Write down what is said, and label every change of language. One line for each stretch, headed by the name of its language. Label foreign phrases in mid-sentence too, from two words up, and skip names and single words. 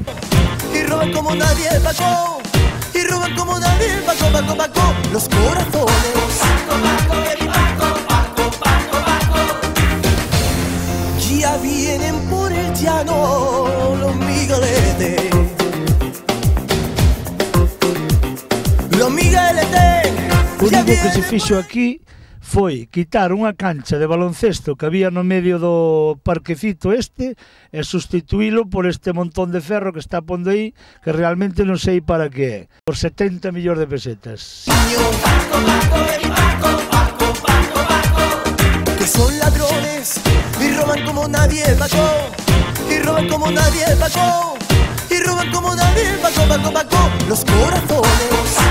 Spanish: Y roban como nadie pagó, y roban como nadie pagó, los corazones. Ya vienen por el llano los migueletes. Los migueletes.
Galician: O único que se fixo aquí foi quitar unha cancha de baloncesto que había no medio do parquecito este e sustituílo por este montón de ferro que está pondo aí, que realmente non sei para que é, por 70 millóns de pesetas.
Spanish: Que son ladrones y roban como nadie pagó, y roban como nadie pagó, y roban como nadie pagó, los corazones.